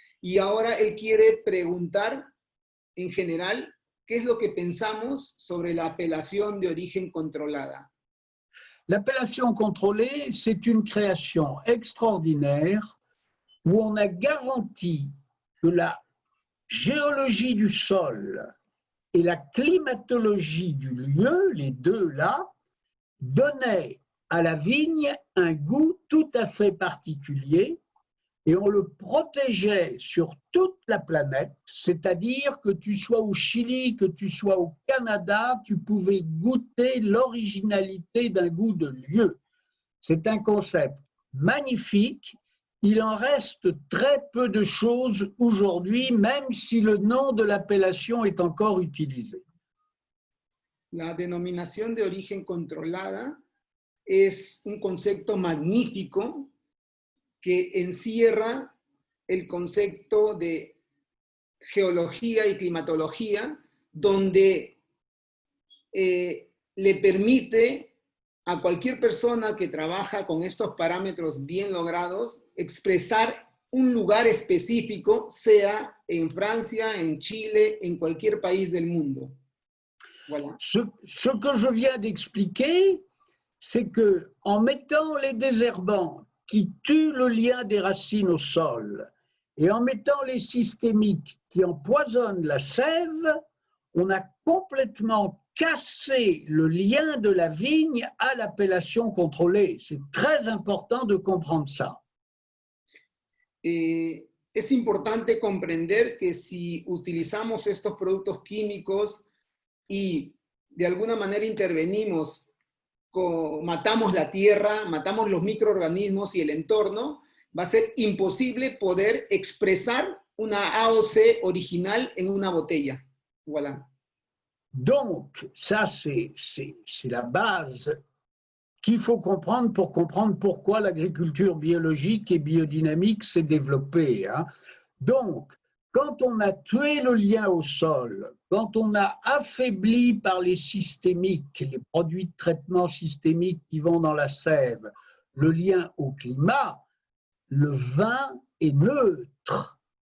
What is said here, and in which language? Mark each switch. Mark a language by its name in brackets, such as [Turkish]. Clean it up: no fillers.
[Spanish] Y ahora él quiere preguntar, en general, ¿qué es lo que pensamos sobre la apelación de origen controlada? [French] L'appellation contrôlée, c'est une création extraordinaire où on a garanti que la géologie du sol et la climatologie du lieu, les deux là, donnaient à la vigne un goût tout à fait particulier et on le protégeait sur toute la planète, c'est-à-dire que tu sois au Chili, que tu sois au Canada, tu pouvais goûter l'originalité d'un goût de lieu. C'est un concept magnifique. Il en reste très peu de choses aujourd'hui, même si le nom de l'appellation est encore utilisé. [Spanish] La denominación de origen controlada es un concepto magnífico que encierra el concepto de geología y climatología, donde le permite a cualquier persona que trabaja con estos parámetros bien logrados expresar un lugar específico, sea en Francia, en Chile, en cualquier país del mundo. [French] Voilà. Ce que je viens d'expliquer, c'est qu'en mettant les désherbants qui tuent le lien des racines au sol et en mettant les systémiques qui empoisonnent la sève, on a complètement cassé le lien de la vigne à l'appellation contrôlée. C'est très important de comprendre ça. [Spanish] Es importante comprender que si utilizamos estos productos químicos y de alguna manera intervenimos, matamos la tierra, matamos los microorganismos y el entorno, va a ser imposible poder expresar una AOC original en una botella. [French] Voilà. Donc, ça, c'est la base qu'il faut comprendre pour comprendre pourquoi l'agriculture biologique et biodynamique s'est développée. Hein. Donc, quand on a tué le lien au sol, quand on a affaibli par les systémiques, les produits de traitement systémique qui vont dans la sève, le lien au climat, le vin est neutre.